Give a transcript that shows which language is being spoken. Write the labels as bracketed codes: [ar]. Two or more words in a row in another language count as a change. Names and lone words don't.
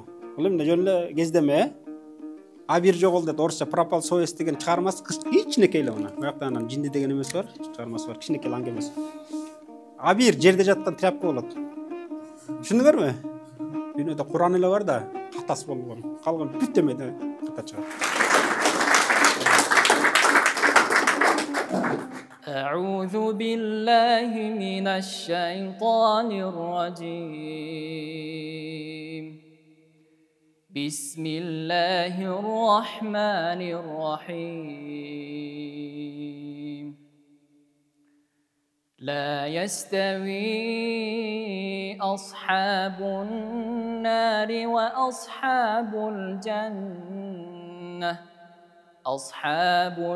[ky] Бул эмне жөн эле кездеме, А бир жогол дейт, орусча [ru] пропал совесть [ky] деген чыгармасы кичинекей эле мына. Буякта анан жинди деген эмеси бар, чыгармасы бар, кичинекей аңгемеси. А бир жерде жаткан тряпка болот. Түшүндүңөрбү? Дүйнөдө Куран эле бар да, катасы болгон. Калган бүт эмеде ката чыгат. [ar] أعوذ بالله من الشيطان الرجيم بسم الله الرحمن الرحيم لا يستوي أصحاب النار وأصحاب الجنة أصحاب